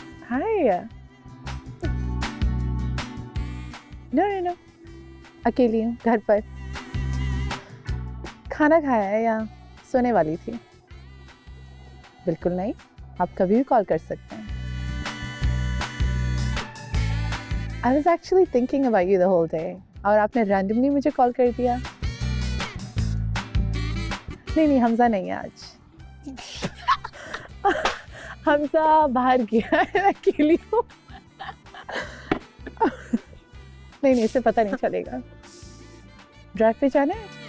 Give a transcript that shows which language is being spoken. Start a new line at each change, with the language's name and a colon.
English: Hi.
Hindi: No. अकेली हूँ घर पर। खाना खाया है या सोने वाली थी? बिल्कुल नहीं, आप कभी भी कॉल कर सकते हैं।
English: I was actually thinking about you the whole day.
Hindi: और आपने randomly मुझे कॉल कर दिया। नहीं, हमजा नहीं है आज। हमजा बाहर गया है, मैं अकेली हूँ। नहीं, इसे पता नहीं चलेगा। ड्राइव पे जाना है?